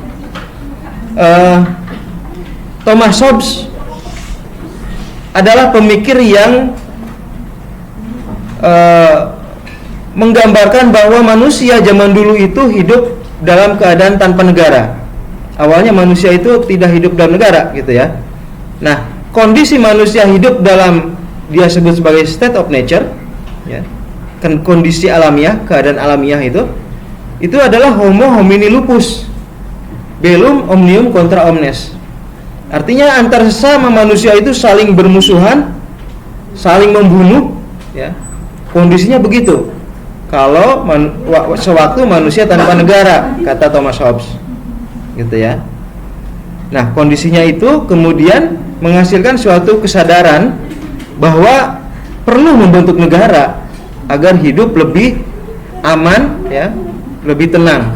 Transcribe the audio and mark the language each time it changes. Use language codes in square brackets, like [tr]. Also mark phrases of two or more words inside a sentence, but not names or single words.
[id] Thomas Hobbes adalah pemikir yang menggambarkan bahwa manusia zaman dulu itu hidup dalam keadaan tanpa negara. Awalnya manusia itu tidak hidup dalam negara gitu ya. Nah, kondisi manusia hidup dalam, dia sebut sebagai [en] state of nature [id] ya, kondisi alamiah, keadaan alamiah itu adalah [la] homo homini lupus, bellum omnium contra omnes. [id] Artinya antar sesama manusia itu saling bermusuhan, saling membunuh ya. Kondisinya begitu kalau sewaktu manusia tanpa negara, kata Thomas Hobbes gitu ya. Nah, kondisinya itu kemudian menghasilkan suatu kesadaran bahwa perlu membentuk negara agar hidup lebih aman ya, lebih tenang.